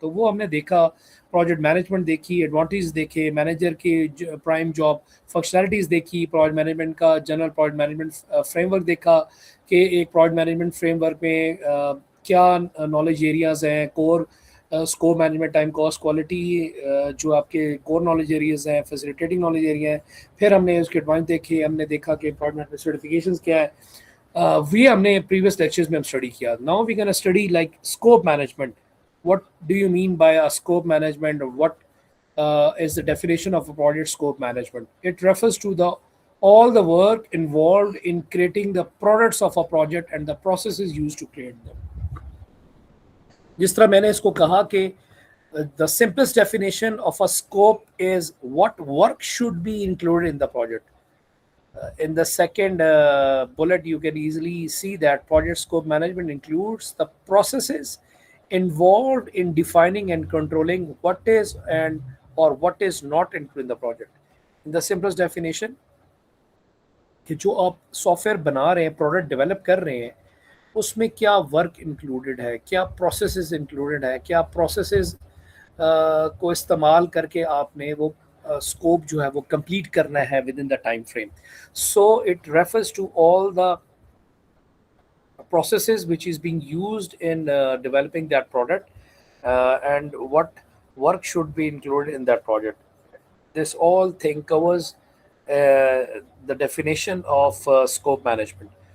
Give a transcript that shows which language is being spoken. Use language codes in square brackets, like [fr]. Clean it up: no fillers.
[hi] तो वो हमने देखा, प्रोजेक्ट मैनेजमेंट देखी, एडवांटेज देखे, मैनेजर के प्राइम जॉब फंक्शनैलिटीज़ देखी, प्रोजेक्ट मैनेजमेंट का जनरल प्रोजेक्ट मैनेजमेंट फ्रेमवर्क देखा कि एक प्रोजेक्ट मैनेजमेंट फ्रेमवर्क में क्या नॉलेज एरियाज़ हैं, core scope management, time, cost, quality, जो आपके कोर नॉलेज एरियाज़ हैं, फैसिलिटेटिंग नॉलेज एरिया हैं. फिर हमने उसके एडवांस देखे, हमने देखा कि प्रोजेक्ट मैनेजमेंट सर्टिफिकेशंस क्या है. हमने प्रीवियस लेक्चर्स में हम स्टडी किया. [en] Now we can study like scope management. What do you mean by a scope management, or what is the definition of a project scope management? It refers to all the work involved in creating the products of a project and the processes used to create them. [hi] जिस तरह मैंने इसको कहा कि [en] the simplest definition of a scope is what work should be included in the project. In the second bullet, you can easily see that project scope management includes the processes involved in defining and controlling what is and or what is not included in the project. In the simplest definition, [hi] कि जो आप software बना रहे हैं, product develop कर रहे हैं, उसमें क्या वर्क इंक्लूडेड है, क्या प्रोसेसेस इंक्लूडेड है, क्या प्रोसेसेस को इस्तेमाल करके आपने वो स्कोप जो है वो कंप्लीट करना है [en] Within the time frame. So it refers to all the processes which is being used in developing that product, and what work should be included in that project. This all thing covers the definition of scope management.